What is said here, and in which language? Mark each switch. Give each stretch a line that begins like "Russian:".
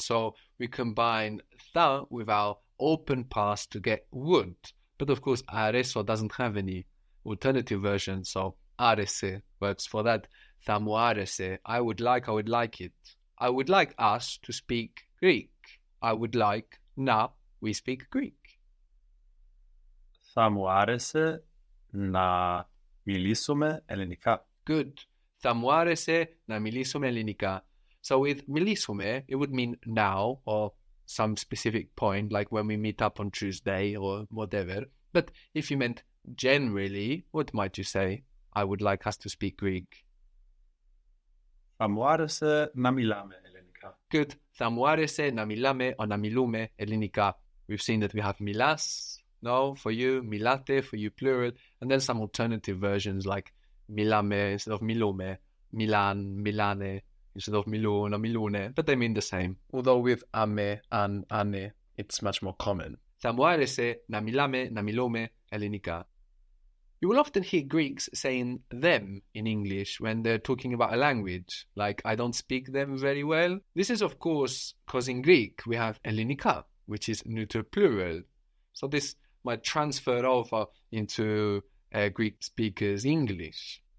English: So we combine θα with our open past to get would. But of course, άρεσε doesn't have any alternative version. So άρεσε works for that.
Greek: Θα μου άρεσε.
English: I would like it. I would like us to speak Greek. I would like να we speak Greek.
Greek: Θα μου άρεσε να μιλήσουμε ελληνικά.
English: Good.
Greek: Θα μου άρεσε να μιλήσουμε ελληνικά.
English: So with μιλήσουμε, it would mean now or some specific point, like when we meet up on Tuesday or whatever. But if you meant generally, what might you say? I would like us to speak Greek.
Greek: Θα μου άρεσε να μιλάμε ελληνικά.
English: Good.
Greek: Θα μου άρεσε να μιλάμε or να μιλούμε ελληνικά.
English: We've seen that we have μιλάς, no, for you, μιλάτε, for you plural, and then some alternative versions like μιλάμε instead of μιλούμε, μιλάν, μιλάνε instead of μιλούν or μιλούνε, but they mean the same. Although with ame and ane, it's much more common.
Greek: Θα μου άρεσε να μιλάμε, να μιλούμε ελληνικά.
English: You will often hear Greeks saying them in English when they're talking about a language, like I don't speak them very well. This is of course because in Greek we have Ellinika, which is neuter plural. So this might transfer over into Greek speakers' English.